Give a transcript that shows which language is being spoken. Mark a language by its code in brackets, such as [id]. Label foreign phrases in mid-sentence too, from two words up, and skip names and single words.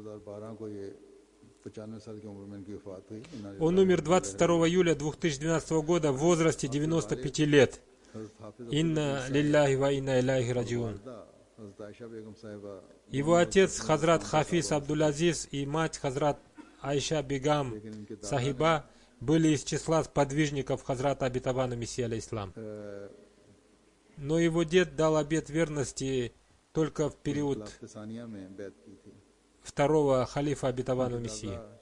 [ru] Он умер 22 июля 2012 года в возрасте 95 лет. [ar] إِنَّا لِلَّهِ وَإِنَّا إِلَيْهِ رَاجِعُونَ. [ru] Его отец Хазрат Хафиз Абдул-Азиз и мать Хазрат Айша Бегам Сахиба были из числа сподвижников Хазрата обетованного Мессии алейхиссалам. Но его дед дал обет верности только в период второго халифа обетованного Мессии.